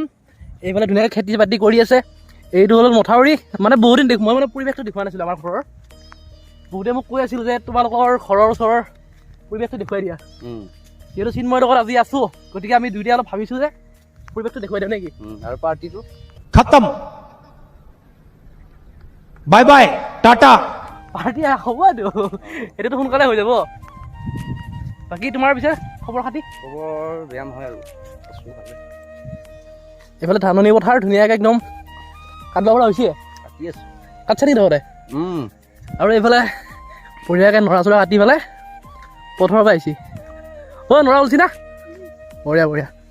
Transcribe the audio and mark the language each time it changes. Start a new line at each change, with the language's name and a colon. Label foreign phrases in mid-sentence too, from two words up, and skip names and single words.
Assamese: এইফালে ধুনীয়াকৈ খেতি বাতি কৰি আছে। এইটো হ'ল মথাউৰি। মানে বহুত দিন মই মানে পৰিৱেশটো দেখুওৱা নাছিলোঁ আমাৰ ঘৰৰ। বহুতে মোক কৈ আছিল যে তোমালোকৰ ঘৰৰ ওচৰৰ পৰিৱেশটো দেখুৱাই দিয়া যিহেতু চিন্ময়ৰ লগত আজি আছোঁ গতিকে আমি দুয়োটাই অলপ ভাবিছোঁ যে পৰিৱেশটো দেখুৱাই দিওঁ নেকি আৰু পাৰ্টিটো
Hindi: खत्म
English: bye bye
Hindi: टाटा
Assamese: পাৰ্টি হ'ব এইটোতো সোনকালে হৈ যাব বাকী তোমাৰ পিছে খবৰ খাতি খবৰ বেয়া নহয় আৰু আছোঁ ভালে এইফালে ধাননি পথাৰ ধুনীয়াকৈ একদম কাটিব পৰা হৈছে কাটি আছোঁ কাটছে নেকি তহঁতে আৰু এইফালে বঢ়িয়াকৈ নৰা চৰা কাটি পেলাই পথাৰৰ পৰা আহিছে নৰা ওলছি না
Hindi: बढ़िया बढ़िया